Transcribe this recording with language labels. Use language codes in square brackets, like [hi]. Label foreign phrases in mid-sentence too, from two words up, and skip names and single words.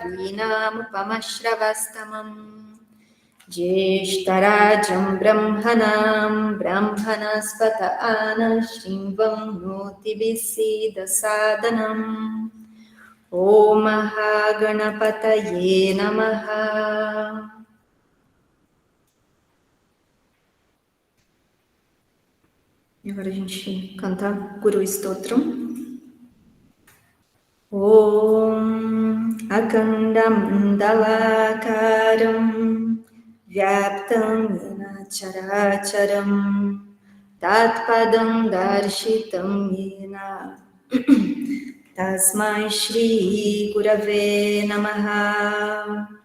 [sa] Kavinamupamashravastamam Jeshtarajam Brahmanam Brahmanaspata Anashrimvam Notibisida Sadanam Om Mahaganapataye Namaha. [pt] E agora a gente canta Guru Stotram. [sa] Om Akandam Dalakaram Vyaptam Yena Characharam Tatpadam Darshitam Yena Tasmai Shri Gurave Namaha.